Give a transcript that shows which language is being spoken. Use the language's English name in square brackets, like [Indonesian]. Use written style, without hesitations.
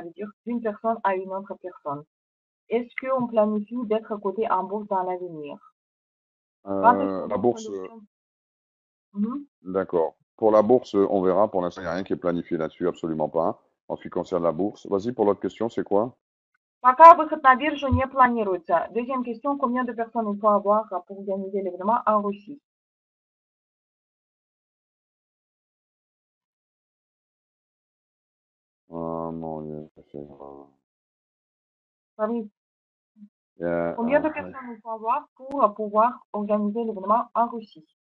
[French] Ça veut dire d'une personne à une autre personne. Est-ce qu'on planifie d'être coté en bourse dans l'avenir? La bourse, d'accord. Pour la bourse, on verra. Pour l'instant, il n'y a rien qui est planifié là-dessus, absolument pas. En ce qui concerne la bourse. Vas-y, pour l'autre question, c'est quoi? [Russian] Пока выход на биржу не планируется. [French] Deuxième question, combien de personnes il faut avoir pour organiser l'événement en Russie? Mon Dieu, Fabrice, combien de personnes il faut avoir pour pouvoir organiser l'événement en Russie?